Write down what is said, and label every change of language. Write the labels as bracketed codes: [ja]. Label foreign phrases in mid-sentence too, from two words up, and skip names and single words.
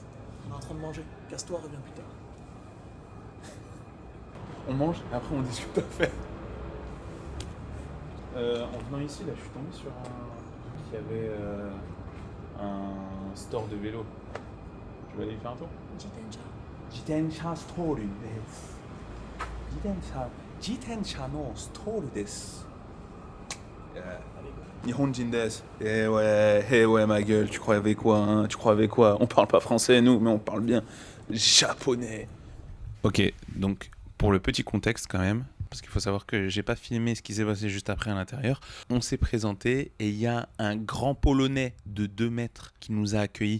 [fr] On est en train de manger. Casse-toi, reviens plus tard. On mange, et après on discute affaire. En venant ici, là, je suis tombé sur qui avait un store de vélo. Tu vas aller y faire un tour? [ja] 自転車ストアです. 自転車のストアです. [fr] Allez, go. [ja] 日本人です. [fr] Eh ouais, ma gueule, tu croyais quoi, hein? Tu croyais quoi? On parle pas français, nous, mais on parle bien japonais. Ok, donc pour le petit contexte quand même, parce qu'il faut savoir que j'ai pas filmé ce qui s'est passé juste après à l'intérieur. On s'est présenté et il y a un grand Polonais de 2 mètres qui nous a accueillis.